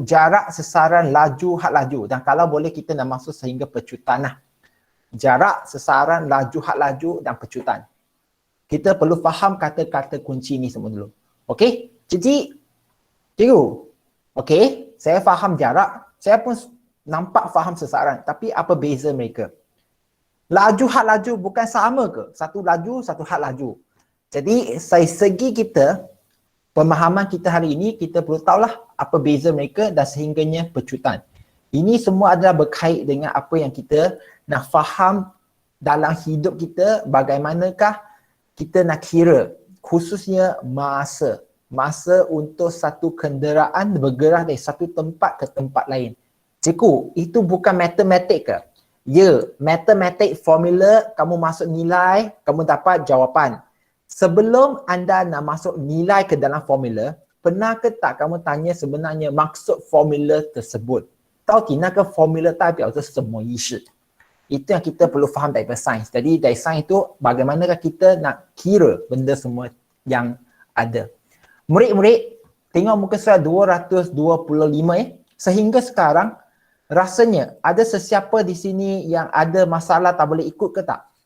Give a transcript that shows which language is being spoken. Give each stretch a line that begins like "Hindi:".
Malay: Jarak, sesaran, laju, had laju. Dan kalau boleh kita nak masuk sehingga pecutan lah. Jarak, sesaran, laju, had laju dan pecutan. Kita perlu faham kata-kata kunci ni semua dulu. Okey? Jadi, cikgu, okey, saya faham jarak. Saya pun nampak faham sesaran. Tapi apa beza mereka? Laju, had laju bukan sama ke? Satu laju, satu had laju. Jadi, dari segi kita, pemahaman kita hari ini, kita perlu tahulah apa beza mereka dan sehingganya pecutan. Ini semua adalah berkait dengan apa yang kita nak faham dalam hidup kita, bagaimanakah kita nak kira, khususnya masa. Masa untuk satu kenderaan bergerak dari satu tempat ke tempat lain. Cikgu, itu bukan matematik ke? Ya, matematik formula, kamu masuk nilai, kamu dapat jawapan. Sebelum anda nak masuk nilai ke dalam formula, pernah ke tak kamu tanya sebenarnya maksud formula tersebut?
Chinese: 到底那个 formula 代表着什么意思？
Malay: Itu yang kita perlu faham daripada sains. Jadi dari sains itu bagaimanakah kita nak kira benda semua yang ada. Murid-murid, tengok muka surat 225 ya. Sehingga sekarang rasanya ada sesiapa di sini yang ada masalah tak boleh ikut ke tak?